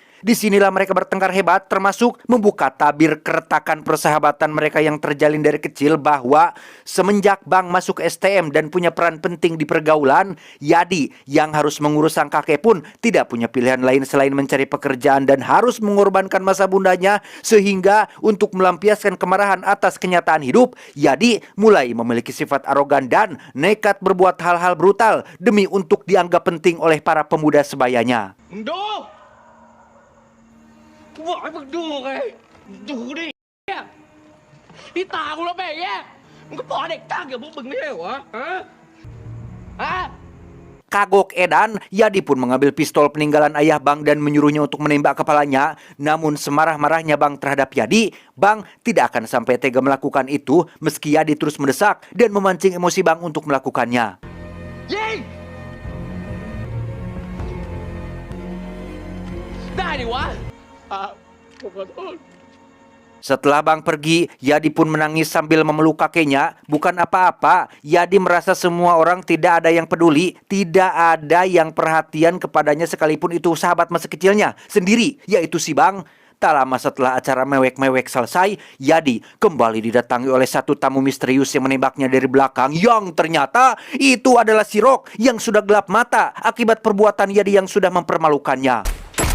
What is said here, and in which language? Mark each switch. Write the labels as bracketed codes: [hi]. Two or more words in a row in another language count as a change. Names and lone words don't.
[id] Disinilah mereka bertengkar hebat, termasuk membuka tabir keretakan persahabatan mereka yang terjalin dari kecil bahwa semenjak Bang masuk STM dan punya peran penting di pergaulan, Yadi yang harus mengurus sang kakek pun tidak punya pilihan lain selain mencari pekerjaan dan harus mengorbankan masa bundanya, sehingga untuk melampiaskan kemarahan atas kenyataan hidup, Yadi mulai memiliki sifat arogan dan nekat berbuat hal-hal brutal demi untuk dianggap penting oleh para pemuda sebayanya. [th] มึงดูกูบอกให้มึงดูไงดูดิเนี่ยที่ตากูแล้วแบบเนี้ยมึงก็บอกเด็กตั้งอย่างพวกมึงไม่ใช่เหรอฮะ [id] Kagok edan, Yadi pun mengambil pistol peninggalan ayah Bang dan menyuruhnya untuk menembak kepalanya. Namun semarah-marahnya Bang terhadap Yadi, Bang tidak akan sampai tega melakukan itu meski Yadi terus mendesak dan memancing emosi Bang untuk melakukannya. [th] ยิงได้ดิวะผมขอโทษ [id] Setelah Bang pergi, Yadi pun menangis sambil memeluk kakeknya. Bukan apa-apa, Yadi merasa semua orang tidak ada yang peduli, tidak ada yang perhatian kepadanya sekalipun itu sahabat masa kecilnya sendiri, yaitu si Bang. Tak lama setelah acara mewek-mewek selesai, Yadi kembali didatangi oleh satu tamu misterius yang menembaknya dari belakang, yang ternyata itu adalah si Rock yang sudah gelap mata akibat perbuatan Yadi yang sudah mempermalukannya.